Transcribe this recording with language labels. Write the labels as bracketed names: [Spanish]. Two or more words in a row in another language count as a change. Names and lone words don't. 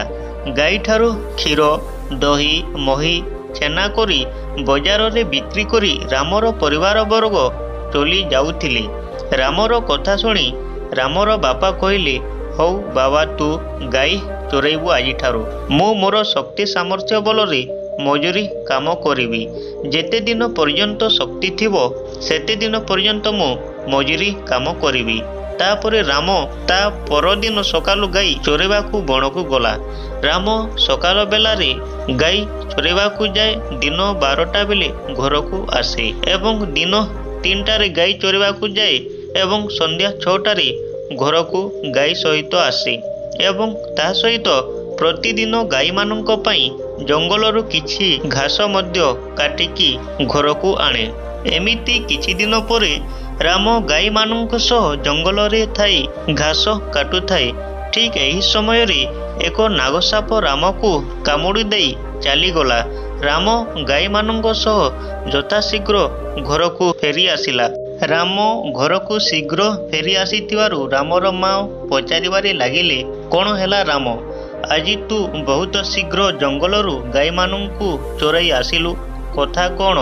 [Odia] ଗାଈ ଠାରୁ କ୍ଷୀର ଦହି ମହି ଛେନା କରି ବଜାର ରେ ବିକ୍ରି କରି ରାମର ପରିବାର ବର୍ଗ ଚଳି ଯାଉଥିଲେ। ରାମର କଥା ଶୁଣି ରାମର ବାପା କହିଲେ, ହଉ ବାବା ତୁ ଗାଈ ଚରେଇବୁ ଆଜି ଠାରୁ। ମୁ ମୋର ଶକ୍ତି ସାମର୍ଥ୍ୟ ବଳ ରେ ମଜୁରି କାମ କରିବି। ଯେତେ ଦିନ ପର୍ଯ୍ୟନ୍ତ ଶକ୍ତି ଥିବ ସେତେ ଦିନ ପର୍ଯ୍ୟନ୍ତ ମୁ ମଜୁରି କାମ କରିବି। ତାପରେ ରାମ ତା ପରଦିନ ସକାଳୁ ଗାଈ ଚରେଇବାକୁ ବଣକୁ ଗଲା। ରାମ ସକାଳ ବେଳାରେ ଗାଈ ଚରେଇବାକୁ ଯାଏ, ଦିନ 12ଟା ବେଳେ ଘରକୁ ଆସେ ଏବଂ ଦିନ 3ଟା ରେ ଗାଈ ଚରେଇବାକୁ ଯାଏ ଏବଂ ସନ୍ଧ୍ୟା 6ଟାରେ ଘରକୁ ଗାଈ ସହିତ ଆସେ ଏବଂ ତା ସହିତ ପ୍ରତିଦିନ ଗାଈ ମାନଙ୍କ ପାଇଁ ଜଙ୍ଗଲରୁ କିଛି ଘାସ ମଧ୍ୟ କାଟିକି ଘରକୁ ଆଣେ। ଏମିତି କିଛି ଦିନ ପରେ ରାମ ଗାଈ ମାନଙ୍କ ସହ ଜଙ୍ଗଲ ରେ ଥାଇ ଘାସ କାଟୁ ଥାଏ। ଠିକ ଏହି ସମୟ ରେ ଏକ ନାଗସାପ ରାମ କୁ କାମୁଡ଼ି ଦେଇ ଚାଲି ଗଲା। ରାମ ଗାଈ ମାନଙ୍କ ସହ ଯଥାଶୀଘ୍ର ଘର କୁ ଫେରି ଆସିଲା। ରାମ ଘର କୁ ଶୀଘ୍ର ଫେରି ଆସିଥିବାରୁ ରାମର ମାଁ ପଚାରିବାରେ ଲାଗିଲେ, କଣ ହେଲା ରାମ, ଆଜି ତୁ ବହୁତ ଶୀଘ୍ର ଜଙ୍ଗଲରୁ ଗାଈ ମାନଙ୍କୁ ଚରେଇ ଆସିଲୁ, କଥା କଣ।